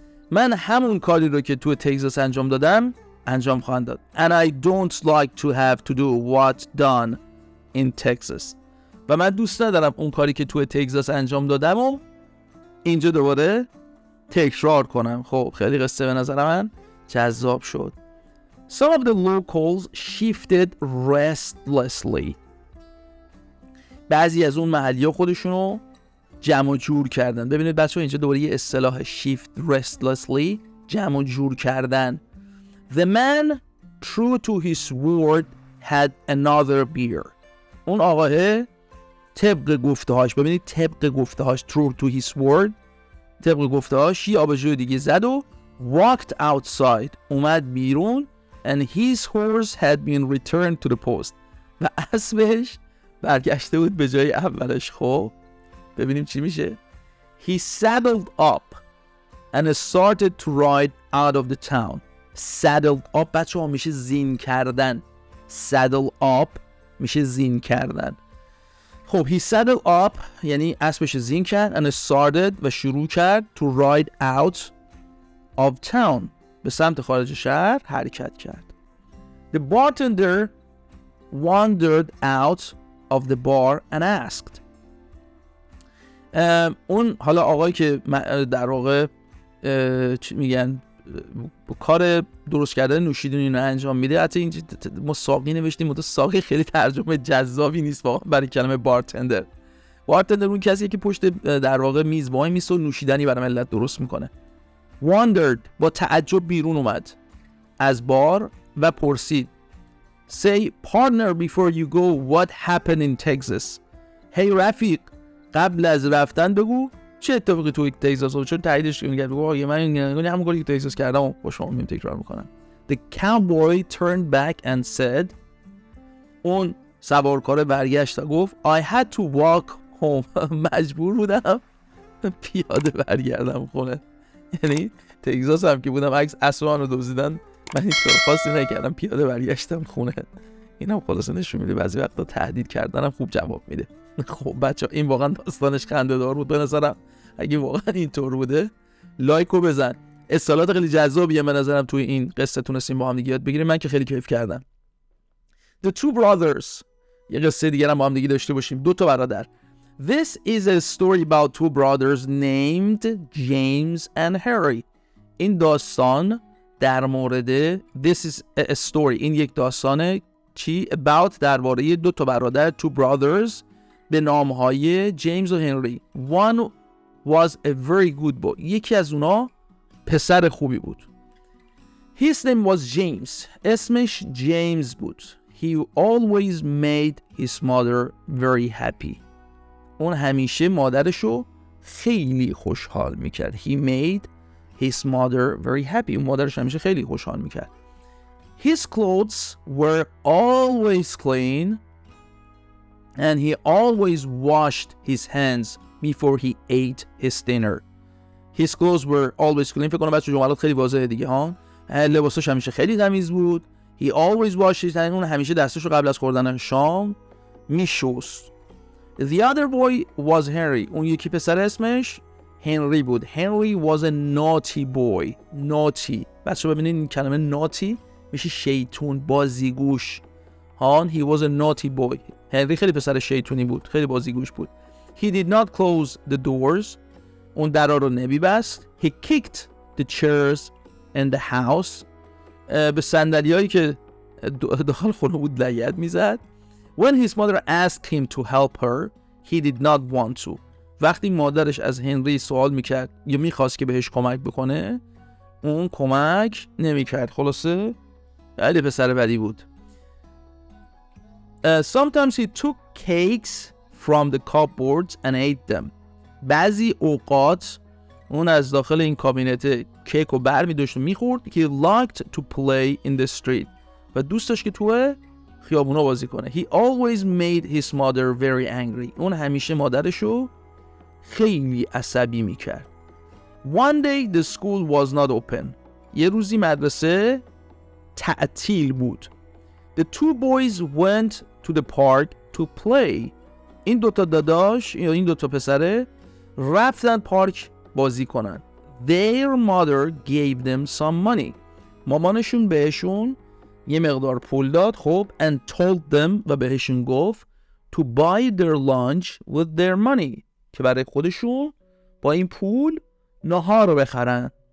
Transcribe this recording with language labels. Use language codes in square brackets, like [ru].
[fa] من همون کاری رو که تو تگزاس انجام دادم انجام خواهم داد. [en] and I don't like to have to do what done in Texas. [fa] و من دوست ندارم اون کاری که تو تگزاس انجام دادم و اینجا دوباره تکرار کنم. خب خیلی قصه به نظر من جذاب شد. [en] Some of the locals shifted restlessly. [fa] بعضی از اون محلی‌ها خودشونو جمع و جور کردن. ببینید بچه‌ها اینجا دوباره یه اصطلاح [en] shift restlessly، [fa] جمع و جور کردن. [en] The man true to his word had another beer. [fa] اون آقاه طبق گفته‌هاش، ببینید طبق گفته‌هاش [en] true to his word، [fa] طبق گفته‌هاش یه آبجوی دیگه زد و [en] walked outside، [fa] اومد بیرون. [en] and his horse had been returned to the post. [fa] و اسبش برگشته بود به جای اولش. خب ببینیم چی میشه. [en] He saddled up and started to ride out of the town. Saddled up [fa] بچه ها میشه زین کردن. [en] Saddle up [fa] میشه زین کردن. خب [en] he saddled up [fa] یعنی اسبش زین کرد. [en] and started [fa] و شروع کرد [en] to ride out of town، [fa] به سمت خارج شهر حرکت کرد. [en] The bartender wandered out of the bar and asked. [fa] اون حالا آقایی که در واقع چی میگن کار درست کردن نوشیدنی رو انجام میده. حتی اینجا ما ساقی نوشتیم، ساقی خیلی ترجمه جذابی نیست واقعا برای کلمه بارتندر. بارتندر اون کسیه که پشت در واقع میز وای میسته و نوشیدنی برای ملت درست میکنه. wandered با تعجب بیرون اومد از بار و پرسید. [en] say partner before you go what happened in Texas. [fa] hey رفیق قبل از رفتن بگو چه اتفاقی توی تگزاس افتاد. چون تاییدش میگه بگو من همون کاری که تگزاس کردم و با شما میام تکرار میکنم. [en] the cowboy turned back and said. [fa] اون سوارکار برگشت و گفت [en] I had to walk home. [fa] مجبور بودم پیاده برگردم خونه. یعنی تگزاس هم که بودم عکس اسبان رو دزدیدن، من هیچ کار خاصی نکردم، پیاده برگشتم خونه. اینم خلاصه نشون میده بعضی وقتا تهدید کردنم خوب جواب میده. خب بچه‌ها این واقعا داستانش خنده‌دار بود به نظرم. اگه واقعا اینطور بوده لایکو بزن. اصطلاحات خیلی جذابیه به نظرم توی این قصه تونستیم با هم دیگه یاد بگیریم. من که خیلی کیف کردم. [en] The two brothers، [fa] یه قصه دیگه هم با هم دیگه داشته باشیم. دو تا برادر. [en] This is a story about two brothers named James and Harry. [fa] این داستان در مورد [en] This is a story، [fa] این یک داستانه چی؟ about درباره دو تا برادر [en] two brothers [fa] به نامهای جیمز و هنری. [en] one was a very good boy. [fa] یکی از اونا پسر خوبی بود. [en] His name was James. [fa] اسمش جیمز بود. [en] He always made his mother very happy. [fa] اون همیشه مادرشو خیلی خوشحال میکرد. [en] He made his mother very happy. [fa] اون مادرش همیشه خیلی خوشحال میکرد. [en] His clothes were always clean and he always washed his hands before he ate his dinner. His clothes were always clean. [fa] فکر کنم بچه جملات خیلی واضحه دیگه ها. لباسش همیشه خیلی تمیز بود. [en] He always washed his hands. [fa] اون همیشه دستشو قبل از خوردن شام میشست. [en] The other boy was Henry. [fa] اون یکی پسر اسمش هنری بود. [en] Henry was a naughty boy. Naughty. [fa] بچه ببینید این کلمه naughty میشه شیطون، بازیگوش. [en] He was a naughty boy. [fa] هنری خیلی پسر شیطونی بود، خیلی بازیگوش بود. [en] He did not close the doors. [fa] اون درا رو نمیبست. [en] He kicked the chairs in the house. [fa] به صندلیایی که داخل خونه بود لگد میزد. [en] When his mother asked him to help her, he did not want to. [fa] وقتی مادرش از هنری سوال میکرد یا میخواست که بهش کمک بکنه، اون کمک نمیکرد. خلاصه خیلی پسر بدی بود. [en] Sometimes he took cakes from the cupboards and ate them. [fa] بعضی اوقات اون از داخل این کابینت کیک رو برمی داشت و میخورد. [en] He liked to play in the street. [fa] و دوست داشت که توی خیابونا بازی کنه. [en] He always made his mother very angry. [fa] اون همیشه مادرشو خیلی عصبی میکرد. [en] One day the school was not open. [fa] یه روزی مدرسه تعطیل بود. [en] The two boys went to the park to play. [fa] این دوتا داداش یا این دوتا پسره رفتن پارک بازی کنن. [en] Their mother gave them some money. [fa] مامانشون بهشون یه مقدار پول داد. [en] خب and told them [fa] و بهشون گفت [en] to buy their lunch with their money. [fa] که برای خودشون با این پول ناهار رو بخرن.